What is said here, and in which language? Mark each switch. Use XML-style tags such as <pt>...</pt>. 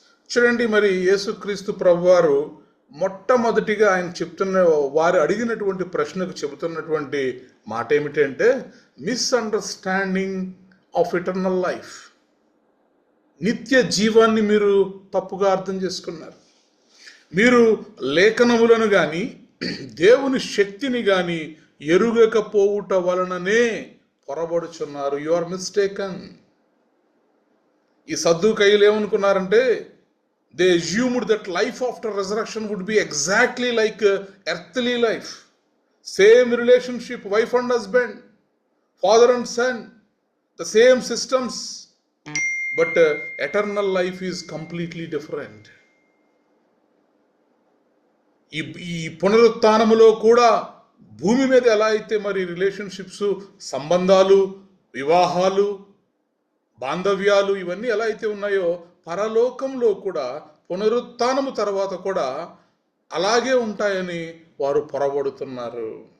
<te>చూడండి, మరి యేసుక్రీస్తు ప్రభువారు మొట్టమొదటిగా ఆయన చెప్తున్న, వారు అడిగినటువంటి ప్రశ్నకు చెబుతున్నటువంటి మాట ఏమిటంటే,</te> <en>Misunderstanding of eternal life.</en> <te>నిత్య జీవాన్ని మీరు తప్పుగా అర్థం చేసుకున్నారు. మీరు లేఖనములను కానీ దేవుని శక్తిని కానీ ఎరుగకపోవుట వలననే పొరబడుచున్నారు.</te> <en>You are mistaken.</en> <te>ఈ సద్దూకయ్యులు ఏమనుకున్నారంటే,</te> <en>they assumed that life after resurrection would be exactly like earthly life. Same relationship, wife and husband, father and son, the same systems. But eternal life is completely different.</en> <te>ఈ పునరుత్థానములో కూడా భూమి మీద ఎలా అయితే మరి relationships, సంబంధాలు, వివాహాలు, బాంధవ్యాలు ఇవన్నీ ఎలా అయితే ఉన్నాయో, పరలోకంలో కూడా పునరుత్థానము తర్వాత కూడా అలాగే ఉంటాయని వారు పొరబడుతున్నారు.</te>